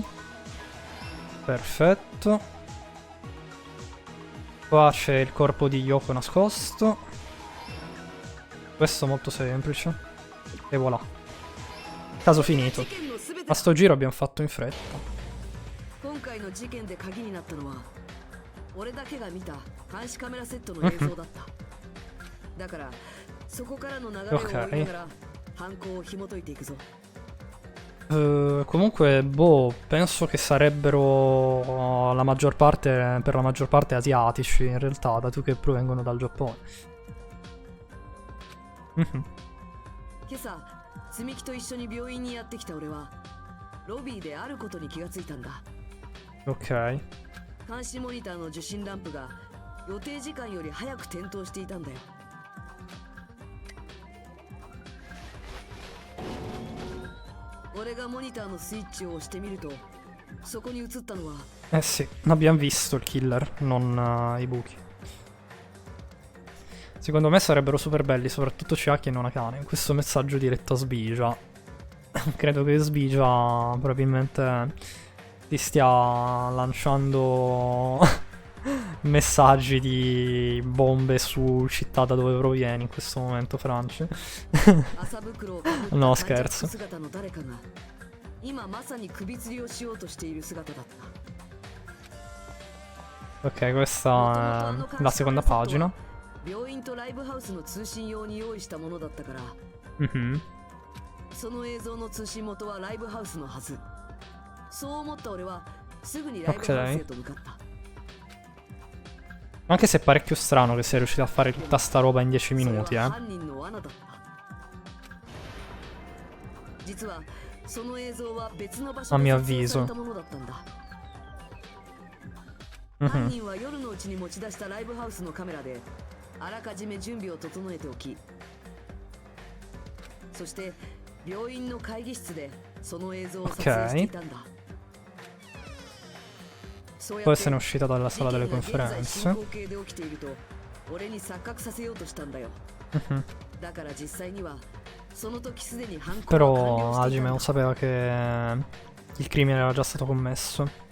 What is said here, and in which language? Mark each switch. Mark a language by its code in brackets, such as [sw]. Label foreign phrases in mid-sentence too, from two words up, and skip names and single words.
[it] Perfetto. Qua c'è il corpo di Yoko nascosto. Questo molto semplice. E voilà. Caso finito. A sto giro abbiamo fatto in fretta. [ja] 今回の事件で鍵になったのは俺だけが見た監視カメラセットの映像だっただからそこからの流れを追いながら犯行を紐解いていくぞ [it] Comunque, boh, penso che sarebbero la maggior parte, per la maggior parte asiatici in realtà, dato che provengono dal Giappone. [ja] 今朝積木と一緒に病院にやってきた俺はロビーであることに気がついたんだ [it] Ok. [ja] 監視モニターの受信ランプが予定時間より早く点灯していたんだよ俺がモニターのスイッチを押してみるとそこに映ったのは [it] Eh sì, abbiamo visto il killer, non i buchi. Secondo me sarebbero super belli, soprattutto Chiaki e Nonakane. Questo messaggio diretto a Sbigia. Credo che Sbigia probabilmente ti stia lanciando messaggi di bombe su città da dove provieni in questo momento, Franci. No, scherzo. Ok, questa è la seconda pagina. Mhm. [ja] その映像の通信元はライブハウスのはず。そう思った俺はすぐにライブハウスへと向かった。 [it] Anche se è parecchio strano che sia riuscito a fare tutta sta roba in 10 minuti, eh. A mio avviso. Mhm. [ja] そして病院の会議室でその映像を撮影していたんだ。 [it] Poi se ne è uscita dalla sala delle conferenze. Però Hajime non sapeva che il crimine era già stato commesso.